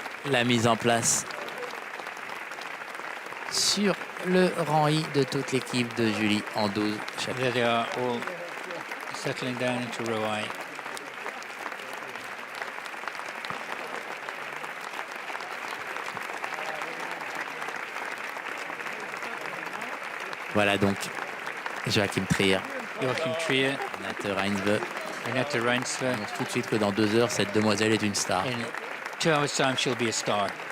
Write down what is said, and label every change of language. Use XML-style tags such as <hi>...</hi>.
<fr>La mise en place sur le rang I de toute l'équipe de Julie en 12 chapitres.</fr> <en>There they are, all settling down into row I.</en> <fr>Voilà donc Joachim Trier,</fr> <en>Joachim Trier,</en> <fr>Renate Reinsve.</fr> <en>Renate Reinsve.</en> <fr>On annonce tout de suite que dans 2 heures, cette demoiselle est une star.</fr> <en>In 2 hours' time, she'll be a star.</en>